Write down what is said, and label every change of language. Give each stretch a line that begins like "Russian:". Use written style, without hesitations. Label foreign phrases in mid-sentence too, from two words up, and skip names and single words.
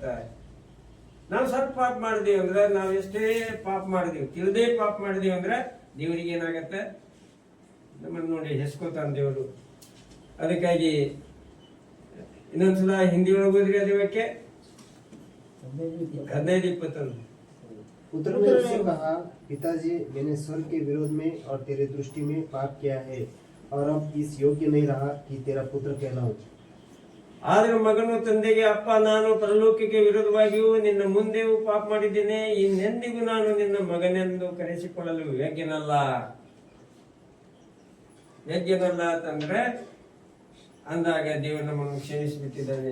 Kannada: ನಾವು ಸ್ವಲ್ಪ ಪಾಪ ಮಾಡಿದೀವಿ ಅಂದ್ರೆ, ನಾವು ಎಷ್ಟೇ ಪಾಪ ಮಾಡಿದೀವಿ, ತಿಳಿದೇ ಪಾಪ ಮಾಡಿದೀವಿ ಅಂದ್ರೆ ದೇವರಿಗೆ ಏನಾಗತ್ತ, ನಮ್ಮನ್ನು ನೋಡಿ ಹೆಸ್ಕೋತಾನ ದೇವರು. ಅದಕ್ಕಾಗಿ ಇನ್ನೊಂದ್ಸಲ ಹಿಂದಿ ಒಳಗೆ ಹೋದ್ರಿ ಅದೇ ವಾಕ್ಯ 15-21.
Hindi: पुत्र ने उससे कहा, पिताजी, मैंने स्वर्ग के विरोध में और तेरे दृष्टि में पाप किया है और अब इस योग्य नहीं रहा कि तेरा पुत्र कहलाऊं।
Kannada: ಆದ್ರೆ ಮಗನು ತಂದೆಗೆ, ಅಪ್ಪ, ನಾನು ಪರಲೋಕಕ್ಕೆ ವಿರೋಧವಾಗಿಯೂ ನಿನ್ನ ಮುಂದೆಯೂ ಪಾಪ ಮಾಡಿದ್ದೇನೆ, ಇನ್ನೆಂದಿಗೂ ನಾನು ನಿನ್ನ ಮಗನೆಂದು ಕರೆಸಿಕೊಳ್ಳಲು ಯೋಗ್ಯನಲ್ಲ. ಯೋಗ್ಯನಲ್ಲ ಅಂತಂದ್ರೆ ಅಂದಾಗ ದೇವರು ನಮ್ಮನ್ನು ಕ್ಷಮಿಸಿಬಿಟ್ಟಿದ್ದಾನೆ.